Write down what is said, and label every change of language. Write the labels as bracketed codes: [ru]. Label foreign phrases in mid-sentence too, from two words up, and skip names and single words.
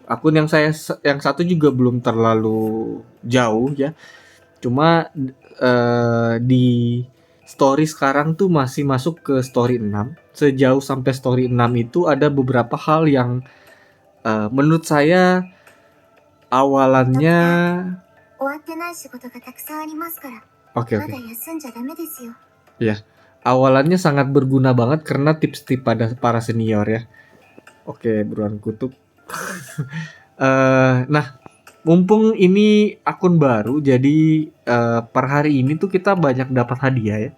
[id] Akun yang satu juga belum terlalu jauh ya. Cuma di story sekarang tuh masih masuk ke story 6. Sejauh sampai story 6 itu ada beberapa hal yang menurut saya awalannya [ja] 終わってない仕事がたくさんありますから、 [id] oke [ja] ま [id] oke [ja] だ休んじゃダメですよ。 [id] ya. Awalannya sangat berguna banget karena tips-tips pada para senior ya. Oke, buruan kutuk. Nah, mumpung ini akun baru, jadi per hari ini tuh kita banyak dapat hadiah ya.